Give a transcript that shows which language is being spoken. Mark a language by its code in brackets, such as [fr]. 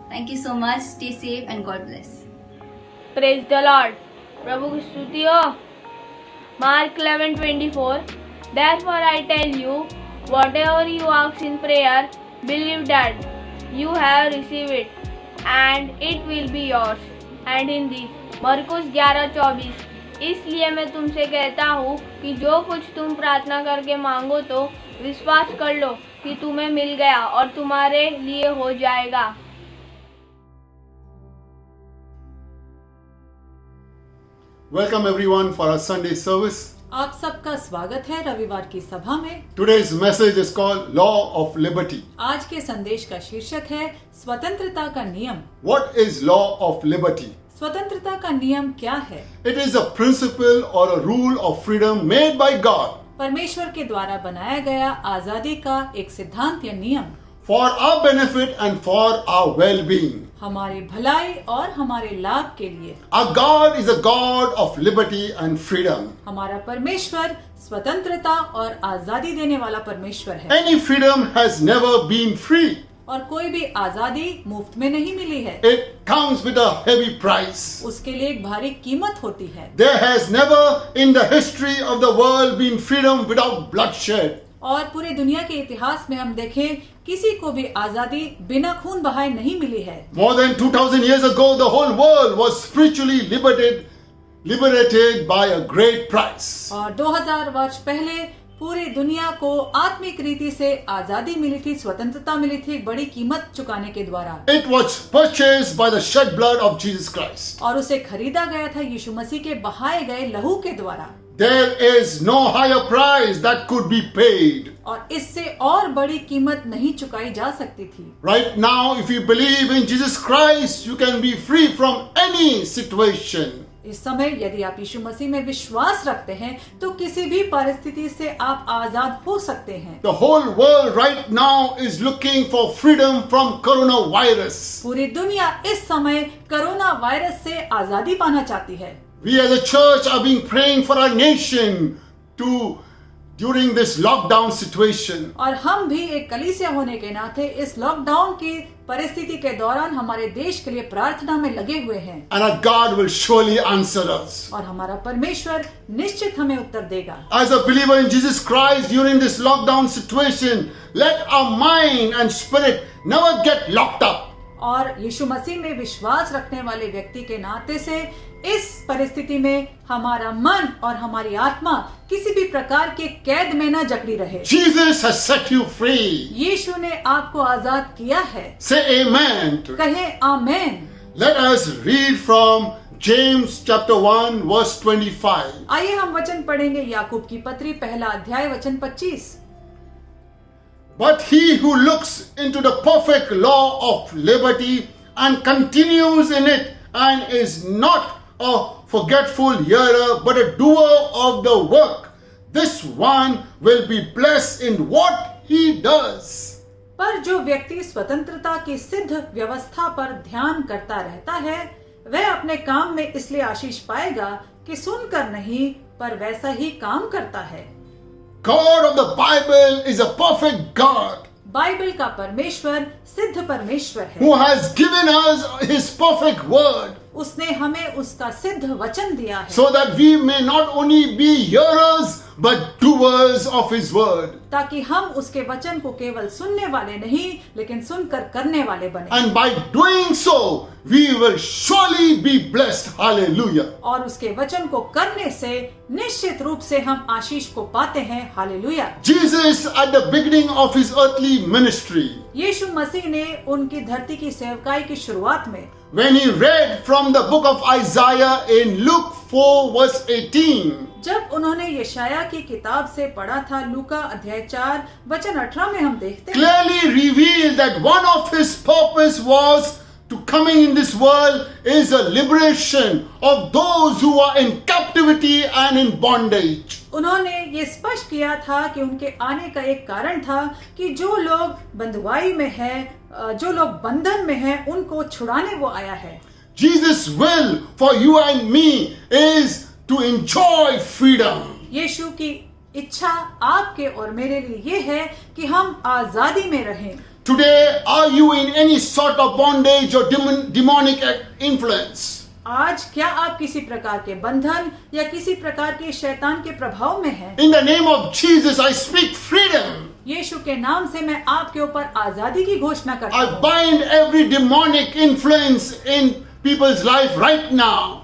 [en] Thank you so much. Stay safe and God bless. Praise the lord. [hi] प्रभु की स्तुति हो. Mark 11:24. [en] Therefore I tell you, whatever you ask in prayer, believe that you have received it, and it will be yours. [hi] And Hindi मरकुस 11:24. इसलिए मैं तुमसे कहता हूँ कि जो कुछ तुम प्रार्थना करके मांगो तो विश्वास कर लो कि तुम्हें मिल गया और तुम्हारे लिए हो जाएगा. [en] Welcome everyone for our Sunday service. [hi] आप सबका स्वागत है रविवार की सभा में. [en] Today's message is called Law of Liberty. [hi] आज के संदेश का शीर्षक है स्वतंत्रता का नियम. [en] What is Law of Liberty? [hi] स्वतंत्रता का नियम क्या है? [en] It is a principle or a rule of freedom made by God [hi] परमेश्वर के द्वारा बनाया गया आजादी का एक सिद्धांत या नियम, [en] for our benefit and for our well-being. [hi] हमारे भलाई और हमारे लाभ के लिए. [en] Our God is a God of liberty and freedom. [hi] हमारा परमेश्वर स्वतंत्रता और आजादी देने वाला परमेश्वर है. [en] Any freedom has never been free. [hi] और कोई भी आजादी मुफ्त में नहीं मिली है. [en] It comes with a heavy price. [hi] उसके लिए एक भारी कीमत होती है. [en] There has never in the history of the world been freedom without bloodshed. [hi] और पूरे दुनिया के इतिहास में हम देखें किसी को भी आजादी बिना खून बहाए नहीं मिली है। [en] More than 2000 years ago, the whole world was spiritually liberated by a great price. [hi] और 2000 वर्ष पहले पूरी दुनिया को आत्मिक रीति से आजादी मिली थी, स्वतंत्रता मिली थी बड़ी कीमत चुकाने के द्वारा। [en] It was purchased by the shed blood of Jesus Christ. [hi] और उसे खरीदा गया था यीशु मसीह के बहाए गए लहू के द्वारा। [en] There is no higher price that could be paid. [hi] और इससे और बड़ी कीमत नहीं चुकाई जा सकती थी। [en] Right now, if you believe in Jesus Christ, you can be free from any situation. [hi] इस समय यदि आप यीशु मसीह में विश्वास रखते हैं तो किसी भी परिस्थिति से आप आजाद हो सकते हैं। [en] The whole world right now is looking for freedom from coronavirus. [hi] पूरी दुनिया इस समय कोरोना वायरस से आजादी पाना चाहती है। [en] We as a church are being praying for our nation during this lockdown situation. [hi] और हम भी एक कलीसिया होने के नाते इस लॉकडाउन की परिस्थिति के दौरान हमारे देश के लिए प्रार्थना में लगे हुए हैं। [en] And our God will surely answer us. [hi] और हमारा परमेश्वर निश्चित हमें उत्तर देगा। [en] As a believer in Jesus Christ during this lockdown situation, let our mind and spirit never get locked up. [hi] और यीशु मसीह में विश्वास रखने वाले व्यक्ति के नाते से इस परिस्थिति में हमारा मन और हमारी आत्मा किसी भी प्रकार के कैद में न जकड़ी रहे। [en] Jesus has set you free. [hi] यीशु ने आपको आजाद किया है। [en] Say amen. [hi] कहें आमेन। [en] Let us read from James chapter 1 verse 25. [hi] आइए हम वचन पढ़ेंगे याकूब की पत्री पहला अध्याय वचन 25। [en] But he who looks into the perfect law of liberty and continues in it and is not a forgetful hearer but a doer of the work, this one will be blessed in what he does. [hi] पर जो व्यक्ति स्वतंत्रता की सिद्ध व्यवस्था पर ध्यान करता रहता है वह अपने काम में इसलिए आशीष पाएगा कि सुनकर नहीं पर वैसा ही काम करता है। [en] God of the Bible is a perfect God [hi] Bible का परमेश्वर सिद्ध परमेश्वर है। [en] who has given us his perfect word [hi] उसने हमें उसका सिद्ध वचन दिया है [en] so that we may not only be hearers but doers of his word. [hi] ताकि हम उसके वचन को केवल सुनने वाले नहीं लेकिन सुनकर करने वाले बने। [en] And by doing so, we will surely be blessed. Hallelujah. [hi] और उसके वचन को करने से निश्चित रूप से हम आशीष को पाते हैं। Hallelujah. [en] Jesus at the beginning of his earthly ministry, [hi] यीशु मसीह ने उनकी धरती की सेवकाई की शुरुआत में [en] when he read from the book of Isaiah in Luke 4 verse 18, [hi] जब उन्होंने यशाया की किताब से पढ़ा था लूका अध्याय 4 वचन 18 में हम देखते हैं [en] clearly revealed that one of his purpose was to coming in this world is a liberation of those who are in captivity and in bondage. [hi] उन्होंने ये स्पष्ट किया था कि उनके आने का एक कारण था कि जो लोग बंधुआई में है, जो लोग बंधन में हैं, उनको छुड़ाने वो आया है। [en] Jesus' will for you and me is to enjoy freedom. [hi] यीशु की इच्छा आपके और मेरे लिए ये है कि हम आजादी में रहें। [en] Today, are you in any sort of bondage or demonic influence? [hi] आज क्या आप किसी प्रकार के बंधन या किसी प्रकार के शैतान के प्रभाव में हैं? [en] In the name of Jesus, I speak freedom. [hi] यीशु के नाम से मैं आपके ऊपर आजादी की घोषणा करता [en] I [hi] हूँ। [en] bind every demonic influence in people's life right now.